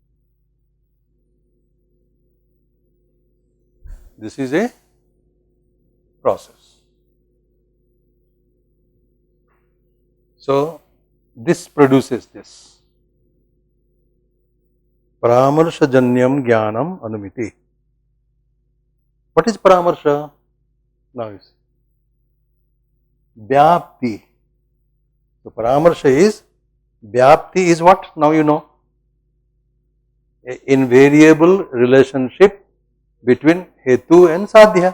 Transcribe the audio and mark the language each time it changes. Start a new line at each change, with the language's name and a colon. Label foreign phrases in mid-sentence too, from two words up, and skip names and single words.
English: This is a process. So, this produces this.
Sanskrit: Paramarshajanyam jnanam anumiti.
English: What is paramarsha? Now you see.
Sanskrit: Vyapti.
English: So, paramarsha is, vyapti is what? Now you know. An invariable relationship between hetu and sadhya.